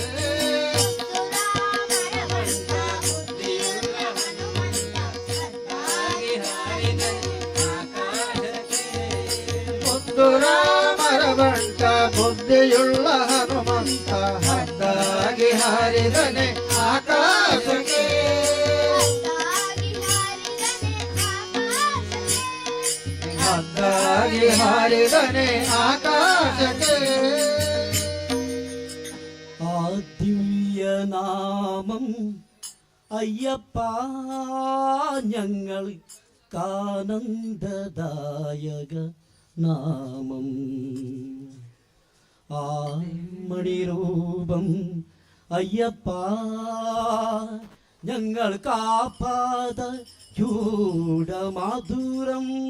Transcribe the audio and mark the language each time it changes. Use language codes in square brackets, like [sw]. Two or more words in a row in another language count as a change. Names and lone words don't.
[kn] ಮುದ್ದು ರಾಮರ ಬಂಟ ಬುದ್ಧಿಯುಳ್ಳ ಹನುಮಂತ ಹದ್ದಾಗಿ ಹಾರಿದನೆ ಆಕಾಶಕ್ಕೆ. ಹದ್ದಾಗಿ ಹಾರಿದನೆ ಆಕಾಶಕ್ಕೆ. [ml] ആ ദിവ്യനാമം അയ്യപ്പ ഞങ്ങൾ കാനന്ദദായക നാമം. ആ മണിരൂപം അയ്യപ്പ ഞങ്ങൾ കാപ്പാത ചൂടമാധുരം.